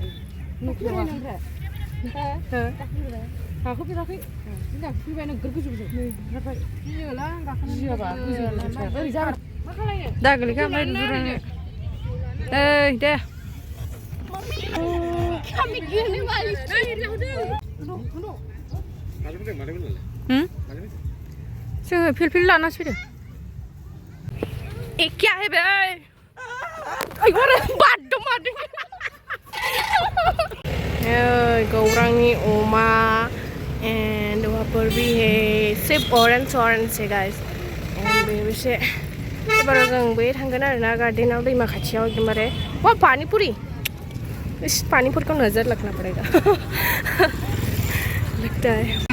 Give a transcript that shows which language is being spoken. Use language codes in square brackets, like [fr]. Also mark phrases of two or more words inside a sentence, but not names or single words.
[brx] गाखोफेराखै गाखोफैबाय नोगोर गोजौ गोजौ गियोलां गाखोनो गियाबा गोजौ ओरै जागोन मा खालायनो दागोलैखा ओमफ्राय दुरानो ओइ दे जोङो फिलफिल लानासो फैदों एखे हैबाय बारदों मादों गौरांनि अमा [hi] and वहाँ भी है सिर्फ ऑरेंज है गाइस and [brx] बेसे एबाराव जों बै थांगोन आरोना गार्डेनाव दैमा खाथियाव एकदमबारे [hi] वाह पानीपुरी इस पानीपुरी को नजर रखना पड़ेगा लगता है